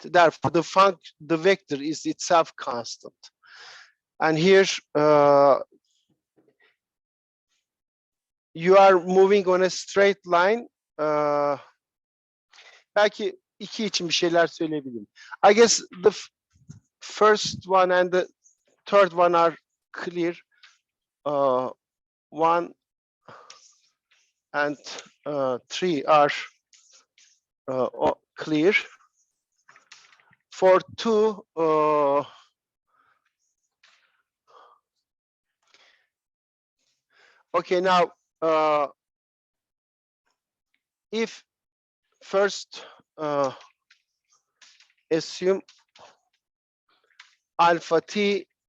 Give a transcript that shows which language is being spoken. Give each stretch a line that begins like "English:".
English: Therefore, the vector is itself constant. And here you are moving on a straight line.
Turkish: Belki iki için bir şeyler söyleyebilirim.
English: I guess the first one and the third one are clear. One and 3 are clear. For 2, okay, now if first assume alpha t